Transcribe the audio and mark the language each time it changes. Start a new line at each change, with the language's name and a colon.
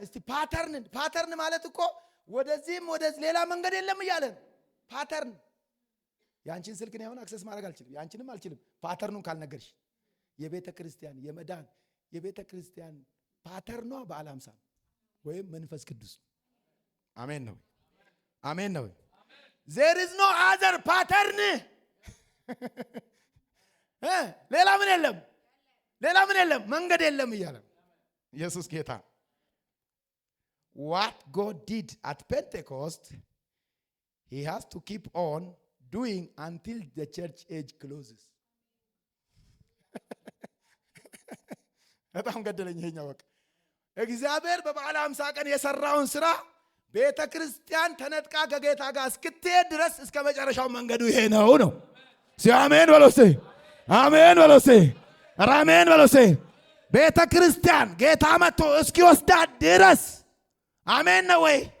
Amharic: እስቲ ፓተርን ማለት እኮ ወደዚህም ወደዚህ ሌላ መንገድ የለም እያለን ፓተርን። ያንቺን ስልክ ነው አክሰስ ማድረግ አልችልም፣ ያንቺንም አልችልም ፓተርኑን ካልነገርሽ። የቤተ ክርስቲያን የመዳን የቤተ ክርስቲያን ፓተርኗ በዓለ ሃምሳ ወይም መንፈስ ቅዱስ። አሜን ነው፣ አሜን ነው።
English: There is no other pattern.
Amharic: ሌላ ምን የለም፣ ሌላ ምን የለም፣ መንገድ የለም እያለ ኢየሱስ ጌታ።
English: What God did at Pentecost, he has to keep on doing until the church age closes.
Amharic: በጣም ገደለኝ ይሄኛው ወቅ እግዚአብሔር በበዓለ ሃምሳ ቀን የሰራውን ስራ ቤተ ክርስቲያን ተነጥቃ ከጌታ ጋር እስክትሄድ ድረስ እስከ መጨረሻው መንገዱ ይሄ ነው። ሲአሜን በሎሴ፣ አሜን በሎሴ፣ አሜን በሎሴ። ቤተ ክርስቲያን ጌታ መጥቶ እስኪወስዳት ድረስ አሜን ነው ወይ?